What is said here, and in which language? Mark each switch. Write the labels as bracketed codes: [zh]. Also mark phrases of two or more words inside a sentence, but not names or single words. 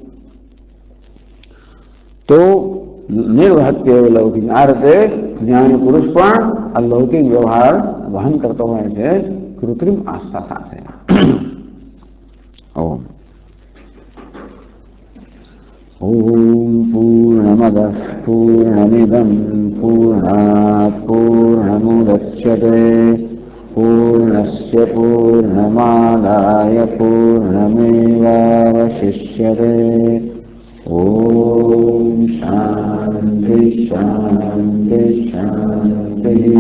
[sa] તો નિર્વહત્ય લૌકિક. [gu] આ રીતે જ્ઞાની પુરુષ પણ અલૌકિક વ્યવહાર વહન કરતો હોય છે કૃત્રિમ આસ્થા સાથે. [sa] ઓમ પૂર્ણમદ પૂર્ણમિદમ પૂર્ણાત પૂર્ણમુદચ્યતે પૂર્ણસ્ય પૂર્ણમાદાય પૂર્ણમેવાવશિષ્યતે. ओम शांति शांति शांति।